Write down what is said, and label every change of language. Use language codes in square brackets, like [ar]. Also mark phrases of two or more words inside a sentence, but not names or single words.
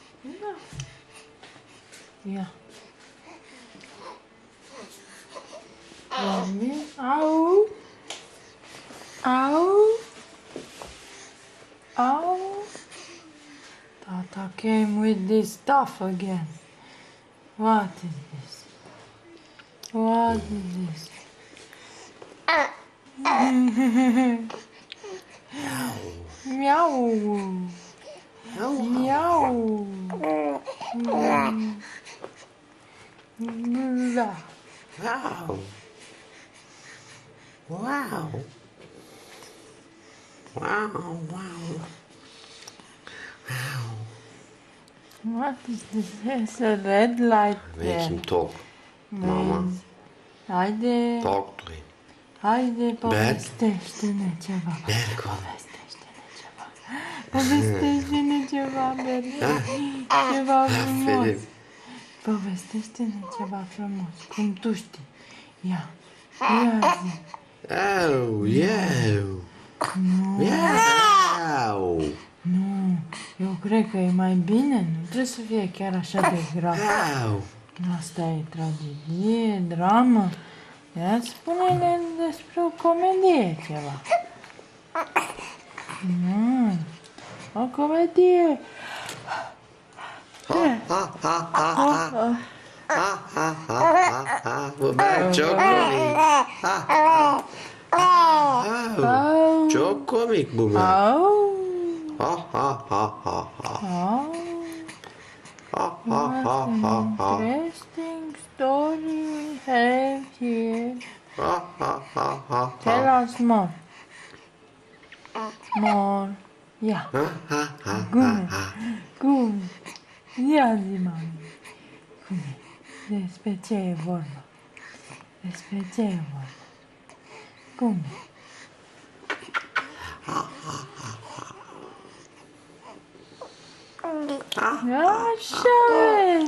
[ro] Da. Ia. Dormi. Au. Au. Au. [en] Tata came with this stuff again. What is this? What is this? Meow. Meow. Blah. Wow. Wow. Wow, wow. Wow. What is this? There's a red light Make there. him talk, Mama. [ro] Haide. [en] Talk to him. [ro] Haide, povestește-ne ceva. Berco. Povestește-ne ceva. Povestește-ne ceva, Berco. Ceva frumos. Filip. Povestește-ne ceva frumos. Cum tu știi. Ia. Ia zi. Oh, eu. Nu. Miau. Nu. Eu cred că e mai bine. Nu trebuie să fie chiar așa de grav. Miau. Asta e tragedie, dramă. Ia spune-ne despre o comedie ceva. O comedie. Ha, ha, ha, ha, ha. Ha, ha, ha, ha, ha. Băbea, ce-o comic. Ha, ha. Au. Ce-o comic, băbea. Au. Ha, ha, ha, ha, ha. Au. Ha, ha, ha, [en] What ha, an ha. interesting story we have here. Ha, ha, ha, ha, Tell ha. us more. More. Ia. Ha, ha, ha, ha, [ro] Cum? ha. Cum? Ia zi, mami. Cum e? Despre ce e vorba? Despre ce e vorba? Cum e? Așa e!